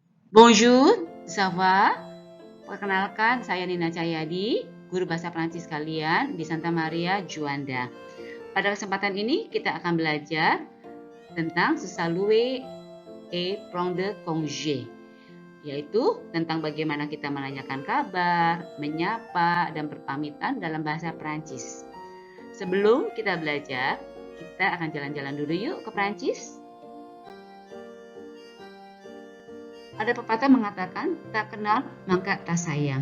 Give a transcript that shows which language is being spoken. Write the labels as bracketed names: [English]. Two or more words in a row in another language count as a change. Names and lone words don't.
[French] Bonjour, ça va? [Indonesian] Perkenalkan, saya Nina Cahyadi, guru bahasa Prancis kalian di Santa Maria Juanda. Pada kesempatan ini kita akan belajar tentang [French] se saluer et prendre congé, [Indonesian] yaitu tentang bagaimana kita menanyakan kabar, menyapa, dan berpamitan dalam bahasa Prancis. Sebelum kita belajar, kita akan jalan-jalan dulu yuk ke Prancis. Ada pepatah mengatakan, tak kenal maka tak sayang.